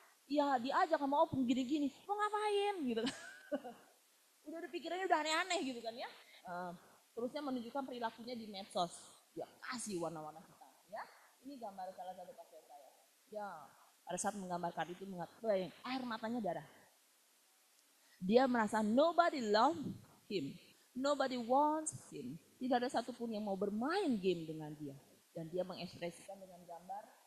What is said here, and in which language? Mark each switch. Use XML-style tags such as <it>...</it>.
<id>Ya diajak sama opung gini-gini, mau ngapain gitu kan. udah pikirannya udah aneh-aneh gitu kan ya. Terusnya menunjukkan perilakunya di medsos. Dia kasih warna-warna hitam ya. Ini gambar salah satu pasien saya. Ya, pada saat menggambarkan itu mengatakan air matanya darah. Dia merasa</id> <en>nobody love him. Nobody wants him.</en> <id>Tidak ada satupun yang mau bermain game dengan dia. Dan dia mengekspresikan dengan gambar.</id>